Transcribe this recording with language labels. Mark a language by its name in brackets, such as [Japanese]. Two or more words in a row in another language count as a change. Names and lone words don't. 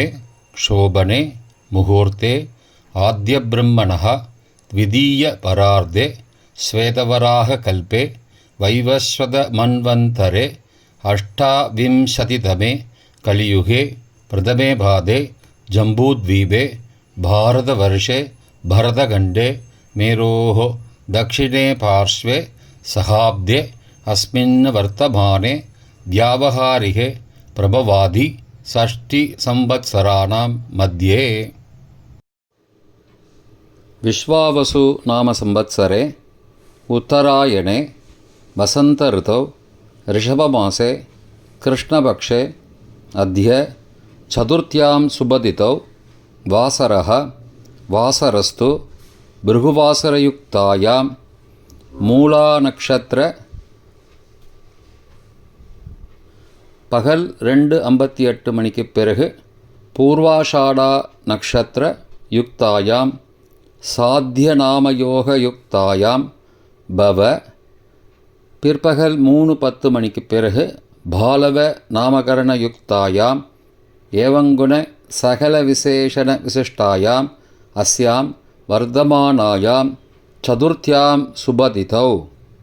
[Sanskrit] शोभने मुहूर्ते आद्य ब्रह्मणः द्वितीय परार्धे श्वेतवराह कल्पे वैवस्वत मन्वन्तरे अष्टाविंशतितमे कलियुगे प्रथमे पादे जम्बूद्वीपे भारतवर्षे भरतखण्डे मेरोः दक्षिणे पार्श्वे सहाब्दे अस्मिन् वर्तमाने व्यावहारिके प्रभवादि षष्टिसंवत्सराणां मध्ये. विश्वावसु नाम संवत्सरे उत्तरायणे वसंत ऋतौ ऋषभमासे कृष्णपक्षे अद्य चतुर्थ्यां शुभतिथौ वासरः वासरस्तु भृगुवासरयुक्तायां मूला नक्षत्र [Tamil] பகல் 2:58 மணிக்கு பிறகு [Sanskrit] पूर्वाषाढा नक्षत्र युक्तायाम् साध्यनामयोग युक्तायाम् बव [Tamil] பிற்பகல் 3:10 மணிக்கு பிறகு [Sanskrit] बालव नामकरण युक्तायाम् एवंगुण सकल विशेषण विशिष्टायाम् अस्याम् वर्तमानायाम् चतुर्थ्याम् शुभतिथौ